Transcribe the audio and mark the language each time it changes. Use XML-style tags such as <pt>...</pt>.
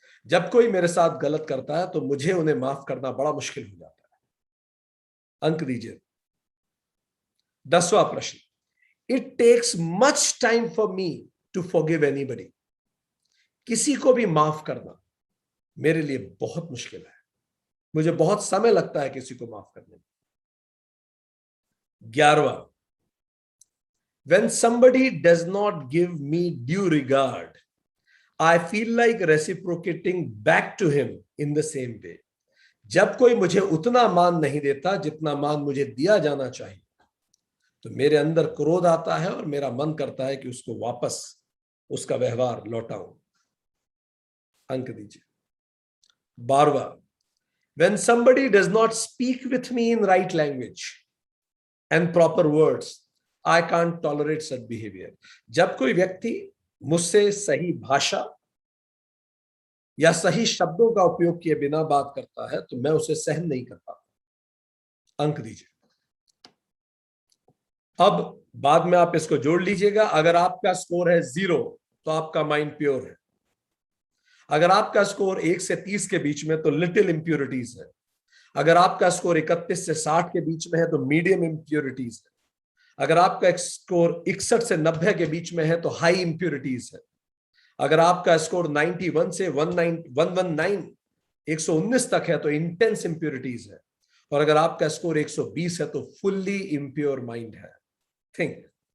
<hi>जब कोई मेरे साथ गलत करता है तो मुझे उन्हें माफ करना बड़ा मुश्किल हो जाता है। अंक दीजिए। 10वां प्रश्न,</hi> <en>It takes much time for me to forgive anybody.</en> <hi>किसी को भी माफ करना मेरे लिए बहुत मुश्किल है, मुझे बहुत समय लगता है किसी को माफ करने में।</hi> <en>11वां, when somebody does not give me due regard, I feel like reciprocating back to him in the same way।</en> <hi>जब कोई मुझे उतना मान नहीं देता जितना मान मुझे दिया जाना चाहिए तो मेरे अंदर क्रोध आता है और मेरा मन करता है कि उसको वापस उसका व्यवहार लौटाऊं। अंक दीजिए।</hi> <en>12वां, when somebody does not speak with me in right language and proper words, I can't tolerate such behavior।</en> <hi>जब कोई व्यक्ति मुझसे सही भाषा या सही शब्दों का उपयोग किए बिना बात करता है तो मैं उसे सहन नहीं कर पाता। अंक दीजिए। अब बाद में आप इसको जोड़ लीजिएगा। अगर आपका स्कोर है 0 तो आपका माइंड प्योर है, अगर आपका स्कोर 1 से 30 के बीच में तो</hi> <en>little impurities</en> <hi>है, अगर आपका स्कोर 31 से 60 के बीच में है तो</hi> <en>medium impurities</en> <hi>है, अगर आपका स्कोर 61 से 90 के बीच में है तो</hi> <en>high impurities</en> <hi>है, अगर आपका स्कोर 91 से 119 तक है तो</hi> <en>intense impurities</en> <hi>है, और अगर आपका स्कोर 120 है तो</hi> <en>fully impure mind</en> <hi>है। थिंक।</hi>